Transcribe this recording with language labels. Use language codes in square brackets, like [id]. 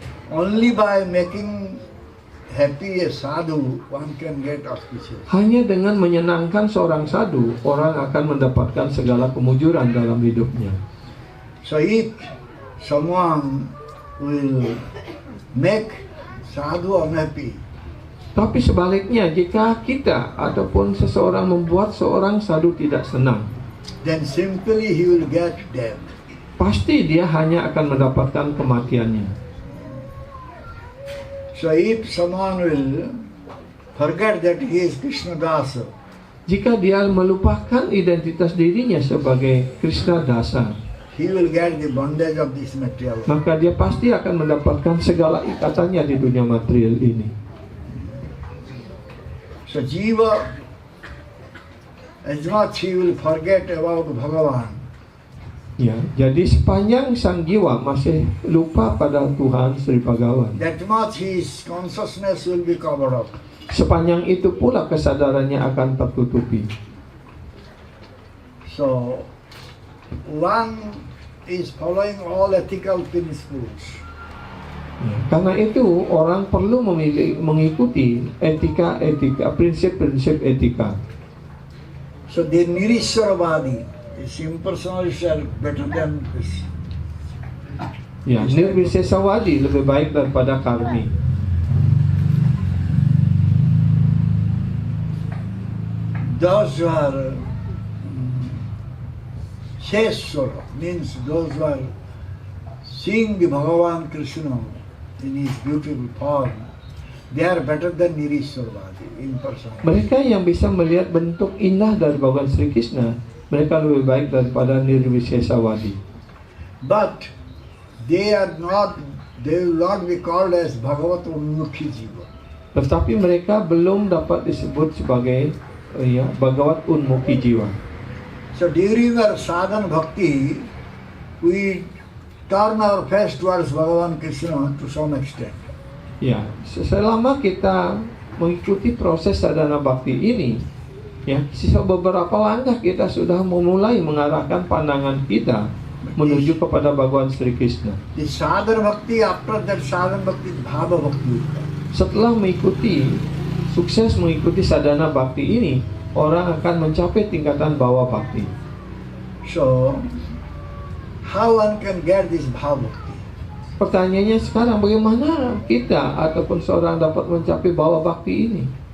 [en] Only by making happy a sadhu, one can get auspicious. [id] Hanya dengan menyenangkan seorang sadhu, orang akan mendapatkan segala kemujuran dalam hidupnya. [en] So if someone will make sadhu unhappy, [id] Tapi sebaliknya, jika kita ataupun seseorang membuat seorang sadhu tidak senang, [en] then simply he will get death. [id] pasti dia hanya akan mendapatkan kematiannya. [en] So if someone will forget that he is Krishna Dasa, [id] Jika dia melupakan identitas dirinya sebagai Krishna Dasa, [en] he will get the bondage of this material. [id] maka dia pasti akan mendapatkan segala ikatannya di dunia material ini. [en] So Jiva, as much he will forget about Bhagavan, [id] Ya, jadi sepanjang sang jiwa masih lupa pada Tuhan Sri Bhagawan, [en] that much his consciousness will be covered up. [id] sepanjang itu pula kesadarannya akan tertutupi. [en] So one is following all ethical principles. [id] Ya, karena itu orang perlu mengikuti prinsip-prinsip etika. [en] So the Nirishwaravadi is impersonal self better than this. [id] Ya, Nirvisesawadi lebih baik daripada karmi. [en] Those who are Sheshwara, means those who are seeing the Bhagavan Krishna in his beautiful form, they are better than Nirishwaravadi, impersonal. [id] Mereka yang bisa melihat bentuk indah dari Bhagavan Sri Krishna, mereka lebih baik daripada Nirvisesawadi. [en] But they will not be called as Bhagavat Unmukhi Jiva. [id] Tetapi mereka belum dapat disebut sebagai Bhagavat Unmukhi Jiwa. [en] So during our sadhana bhakti, we turn our face towards Bhagavan Krishna to some extent. [id] Ya, selama kita mengikuti proses sadhana bhakti ini, ya, sisa beberapa langkah kita sudah memulai mengarahkan pandangan kita menuju kepada Bhagavan Sri Krishna. [en] The sadhana bhakti, after that sadhana bhakti, bhava bhakti will come. [id] Setelah sukses mengikuti sadhana bhakti ini, orang akan mencapai tingkatan bhawa bhakti. [en] So, how one can get this bhava bhakti? [id] Pertanyaannya sekarang, bagaimana kita ataupun seorang dapat mencapai bhawa bhakti ini?